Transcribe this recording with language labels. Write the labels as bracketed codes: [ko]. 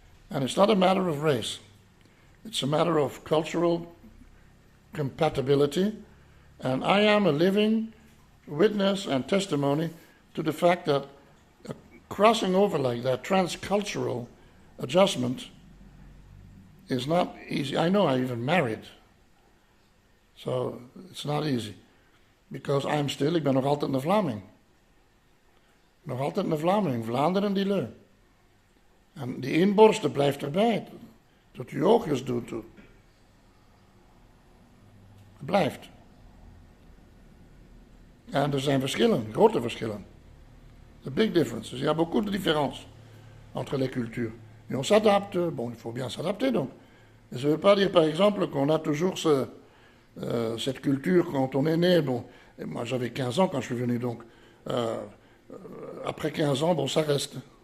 [en] And it's not a matter of race. It's a matter of cultural compatibility, and I am a living witness and testimony to the fact that crossing over like that, transcultural adjustment, is not easy. I know I even married, so it's not easy. Because [nl] ik ben nog altijd een Vlaming. Nog altijd een Vlaming, Vlaanderen die leu. En die inborsten blijft erbij, tot je oogjes doet. Het blijft. En er zijn verschillen, grote verschillen. [en] The big differences. [fr] Il y a beaucoup de différences entre les cultures. Et on s'adapte. Bon, il faut bien s'adapter, donc. Et ça ne veut pas dire, par exemple, qu'on a toujours cette culture quand on est né. Bon, et moi, j'avais 15 ans quand je suis venu, donc après 15 ans, bon, ça reste.